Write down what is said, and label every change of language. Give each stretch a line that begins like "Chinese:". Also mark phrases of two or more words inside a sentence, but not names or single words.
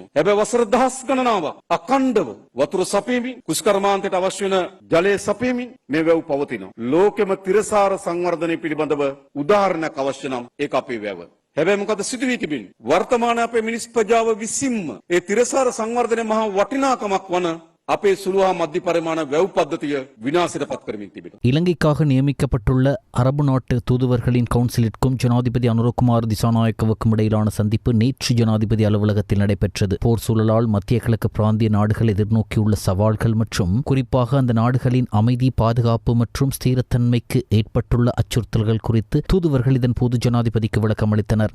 Sinhala: හැබැයි වසර දහස් ගණනාවක් අඛණ්ඩව වතුර සපීමින් කුෂ්කර්මාන්තයට අවශ්‍ය වෙන ජලය සපීමින් මේ වැව් පවතිනවා. ලෝකෙම තිරසාර සංවර්ධනය පිළිබඳව උදාහරණයක් අවශ්‍ය නම් ඒක අපේ වැව. හැබැයි මොකද සිදු වී තිබෙන්නේ? වර්තමාන අපේ මිනිස් ප්‍රජාව විසින්ම ඒ තිරසාර සංවර්ධනයේ මහා වටිනාකමක් වන අපේ සුළු හා මධ්‍ය පරිමාණ වැව් පද්ධතිය විනාශයට පත් කරමින් තිබෙනවා.
Tamil: இலங்கைக்காக நியமிக்கப்பட்டுள்ள அரபு நாட்டு தூதுவர்களின் கவுன்சிலிற்கும் ஜனாதிபதி அனுரகுமார் திசாநாயக்கவுக்கும் இடையிலான சந்திப்பு நேற்று ஜனாதிபதி அலுவலகத்தில் நடைபெற்றது. போர் சூழலால் மத்திய கிழக்கு பிராந்திய நாடுகள் எதிர்நோக்கியுள்ள சவால்கள் மற்றும் குறிப்பாக அந்த நாடுகளின் அமைதி, பாதுகாப்பு மற்றும் ஸ்திரத்தன்மைக்கு ஏற்பட்டுள்ள அச்சுறுத்தல்கள் குறித்து தூதுவர்கள் இதன் போது ஜனாதிபதிக்கு விளக்கம் அளித்தனர்.